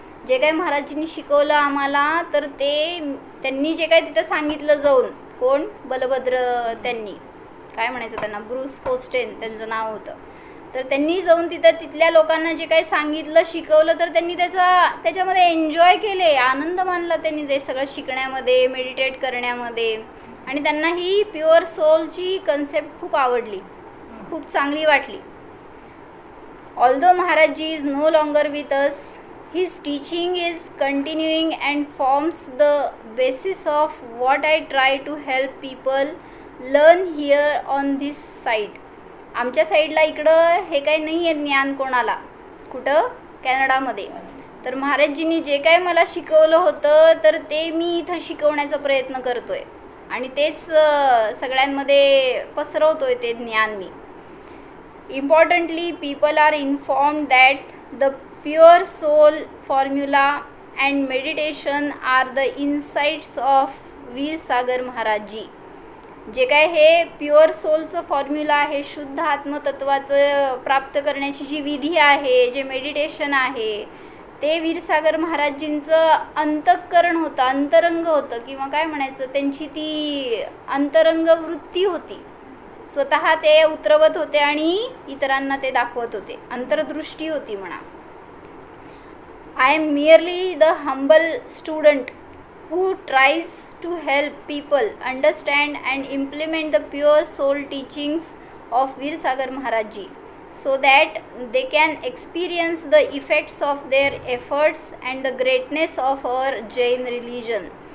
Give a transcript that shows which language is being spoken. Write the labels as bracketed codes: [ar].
[mr] जे काय महाराजींनी शिकवलं आम्हाला तर ते त्यांनी जे काय तिथं सांगितलं जाऊन, कोण बलभद्र त्यांनी काय म्हणायचं त्यांना, ब्रूस कोस्टेन त्यांचं नाव होतं, तर त्यांनी जाऊन तिथल्या लोकांना जे काही सांगितलं शिकवलं तर त्यांनी त्याच्यामध्ये एन्जॉय केले, आनंद मानला त्यांनी ते सगळं शिकण्यामध्ये, मेडिटेट करण्यामध्ये. आणि त्यांना ही प्युअर सोलची कन्सेप्ट खूप आवडली, खूप चांगली वाटली. [en] Although Maharajji is no longer with us, his teaching is continuing and forms the basis of what I try to help people learn here on this side. [mr] आमच्या साईडला इकडं हे काही नाही आहे ज्ञान कोणाला, कुठं कॅनडामध्ये. तर महाराजजींनी जे काय मला शिकवलं होतं तर ते मी इथं शिकवण्याचा प्रयत्न करतोय आणि तेच सगळ्यांमध्ये पसरवतोय ते ज्ञान मी. [en] Importantly people are informed that the pure soul formula and meditation are the insights of Veer Sagar Maharaj ji. [mr] जे काय हे प्युअर सोलचं फॉर्म्युला आहे, शुद्ध आत्मतत्वाचं प्राप्त करण्याची जी विधी आहे, जे मेडिटेशन आहे, ते वीर सागर महाराजजींचं अंतःकरण होतं, अंतरंग होतं, किंवा काय म्हणायचं त्यांची ती अंतरंग वृत्ती होती. स्वतः ते उतरवत होते आणि इतरांना ते दाखवत होते, अंतर्दृष्टी होती म्हणा. [en] I am merely the humble student who tries to help people understand and implement the pure soul teachings of Veer Sagar Maharaj Ji so that they can experience the effects of their efforts and the greatness of our Jain religion.